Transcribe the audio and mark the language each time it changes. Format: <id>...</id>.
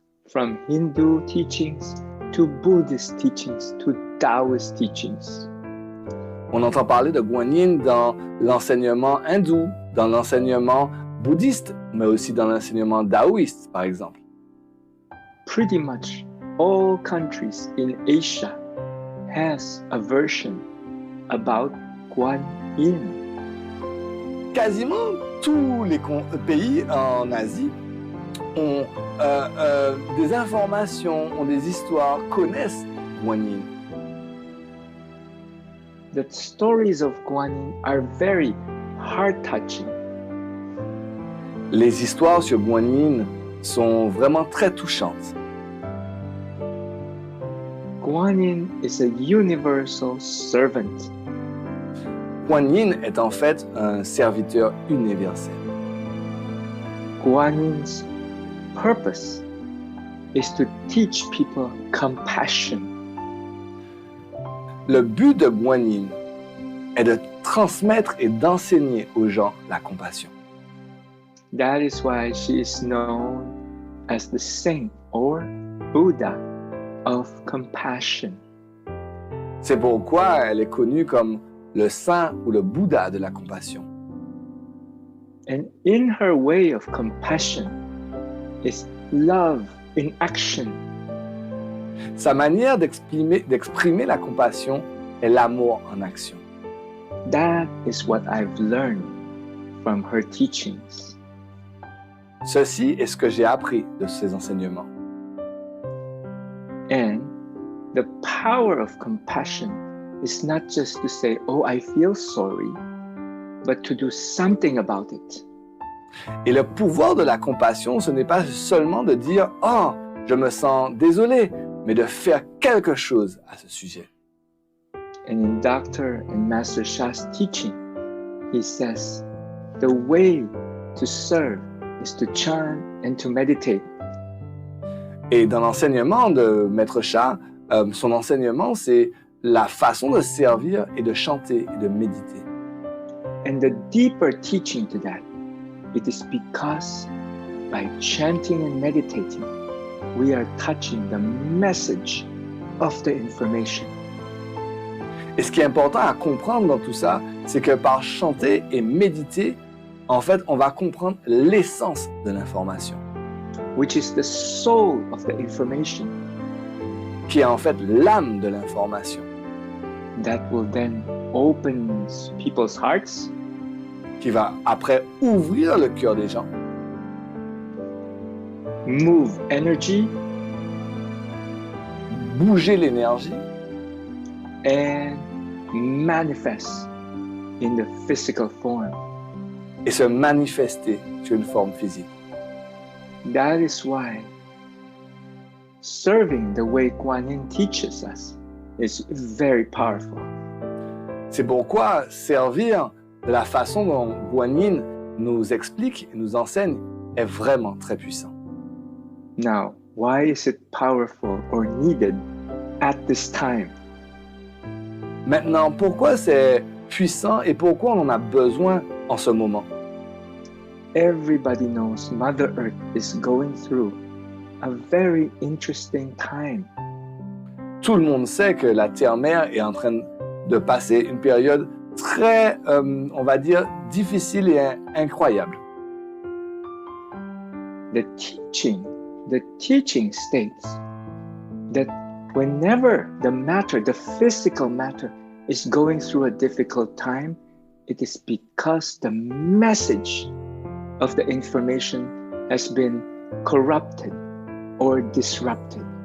<en>From Hindu teachings to Buddhist teachings to Taoist teachings.</en> <fr>On entend parler de Guanyin dans l'enseignement hindou, dans l'enseignement bouddhiste, mais aussi dans l'enseignement taoïste, par exemple.</fr> <en>Pretty much all countries in Asia has a version about Guanyin.</en> <fr>Quasiment tous les pays en Asie ont des informations, ont des histoires, connaissent Guanyin.</fr> <en>The stories of Guanyin are very heart-touching.</en> <fr>Les histoires sur Guanyin sont vraiment très touchantes.</fr> <en>Guanyin is a universal servant.</en> <fr>Guanyin est en fait un serviteur universel.</fr> <en>Guanyin's purpose is to teach people compassion.</en> <fr>Le but de Guanyin est de transmettre et d'enseigner aux gens la compassion.</fr> <en>That is why she is known as the saint or Buddha of compassion.</en> <fr>C'est pourquoi elle est connue comme le saint ou le Bouddha de la compassion.</fr> <en>And in her way of compassion is love in action.</en> <fr>Sa manière d'exprimer la compassion est l'amour en action.</fr> <en>That is what I've learned from her teachings.</en> <fr>Ceci est ce que j'ai appris de ses enseignements.</fr> <en>And the power of compassion is not just to say, oh, I feel sorry, but to do something about it.</en> <fr>Et le pouvoir de la compassion, ce n'est pas seulement de dire « Oh, je me sens désolé », mais de faire quelque chose à ce sujet.</fr> <en>And in Dr. and Master Sha's teaching, he says, the way to serve is to chant and to meditate.</en> <fr>Et dans l'enseignement de Maître Sha, son enseignement, c'est la façon de servir et de chanter et de méditer.</fr> <en>And the deeper teaching to that, it is because by chanting and meditating, we are touching the message of the information.</en> <fr>Et ce qui est important à comprendre dans tout ça, c'est que par chanter et méditer, en fait, on va comprendre l'essence de l'information,</fr> <en>Which is the soul of the information</en> <fr>qui est en fait l'âme de l'information,</fr> <en>that will then open people's hearts,</en> <fr>qui va après ouvrir le cœur des gens,</fr> <en>move energy,</en> <fr>bouger l'énergie</fr> <en>and manifest in the physical form.</en> <fr>et se manifester sur une forme physique.</fr> <en>That is why serving the way Guan Yin teaches us is very powerful.</en> <fr>C'est pourquoi servir de la façon dont Guan Yin nous explique et nous enseigne est vraiment très puissant.</fr> <en>Now, why is it powerful or needed at this time?</en> <fr>Maintenant, pourquoi c'est puissant et pourquoi on en a besoin en ce moment?</fr> <en>Everybody knows Mother Earth is going through a very interesting time.</en> <fr>Tout le monde sait que la Terre-Mère est en train de passer une période très, on va dire, difficile et incroyable.</fr> <en>The teaching states that whenever the physical matter is going through a difficult time, it is because the message of the information has been corrupted or disrupted.</en>